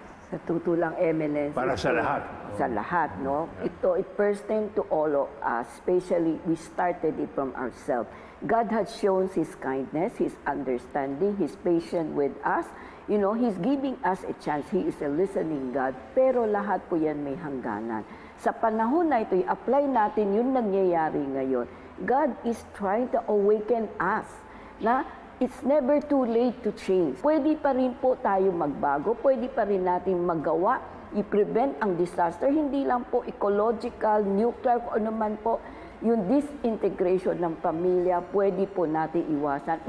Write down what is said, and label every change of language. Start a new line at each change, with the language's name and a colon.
Filipino: Sa tutulang eminence. Para sa lahat. Sa lahat, no?
English: It pertains to all of us, especially we started it from ourselves. God has shown His kindness, His understanding, His patience with us. You know, He's giving us a chance. He is a listening God.
Filipino: Pero lahat po yan may hangganan. Sa panahon na ito, i-apply natin yung nangyayari ngayon.
English: God is trying to awaken us na it's never too late to change.
Filipino: Pwede pa rin po tayo magbago. Pwede pa rin natin magawa, i-prevent ang disaster. Hindi lang po ecological, nuclear, o ano man po. Yung disintegration ng pamilya, pwede po natin iwasan.